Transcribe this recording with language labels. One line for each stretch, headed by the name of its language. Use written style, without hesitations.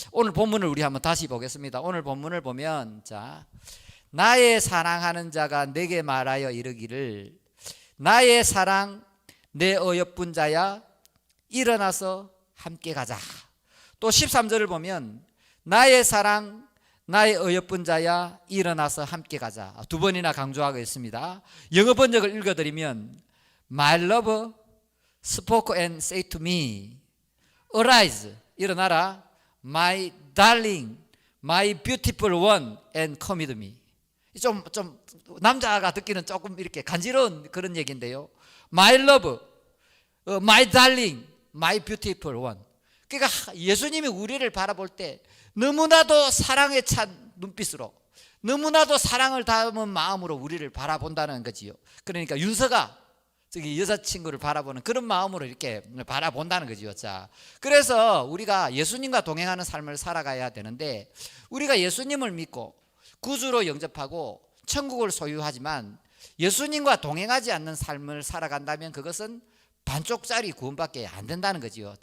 Korean: 오늘 본문을 우리 한번 다시 보겠습니다. 오늘 본문을 보면 나의 사랑하는 자가 내게 말하여 이르기를 나의 사랑 내 어여쁜 자야 일어나서 함께 가자. 또 13절을 보면 나의 사랑 나의 어여쁜 자야 일어나서 함께 가자. 두 번이나 강조하고 있습니다. 영어 번역을 읽어드리면
English: My love spoke and said to me Arise,
Korean: 일어나라.
English: My darling, my beautiful one and come with me.
Korean: 좀 남자가 듣기는 조금 이렇게 간지러운 그런 얘기인데요.
English: My love, my darling, my beautiful one.
Korean: 그러니까 예수님이 우리를 바라볼 때 너무나도 사랑에 찬 눈빛으로 너무나도 사랑을 담은 마음으로 우리를 바라본다는 거지요. 그러니까 윤서가 저기 여자친구를 바라보는 그런 마음으로 이렇게 바라본다는 거지요. 자, 그래서 우리가 예수님과 동행하는 삶을 살아가야 되는데 우리가 예수님을 믿고 구주로 영접하고 천국을 소유하지만 예수님과 동행하지 않는 삶을 살아간다면 그것은 반쪽짜리 구원밖에 안 된다는 거지요.